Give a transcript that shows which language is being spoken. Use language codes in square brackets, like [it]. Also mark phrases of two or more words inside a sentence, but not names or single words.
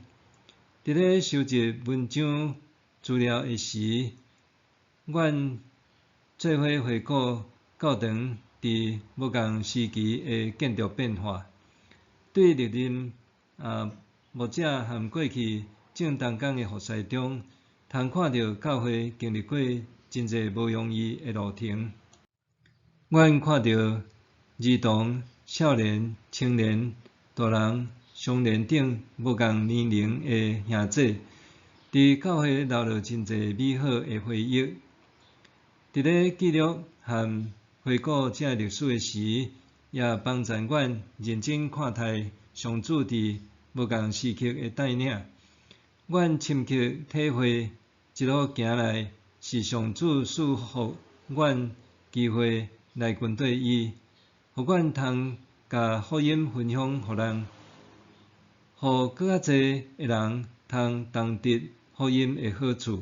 [nan] 伫咧收集文章资料的时，阮做伙回顾教堂伫不同时期的建筑变化，对历任牧者和过去正同工的服侍中，通看到教会经历过真侪无容易的路程。阮看到儿童、少年、青年、大人、少年等无共年龄的兄姐，伫教会留落真侪美好的回忆。伫咧记录和回顾这历史的时，也帮助阮认真看待上主伫无共时期的带领。阮深刻体会，一路行来是上主赐予阮机会来跟对伊，互阮通甲福音分享互人，互更较侪的人通同得福音的好处。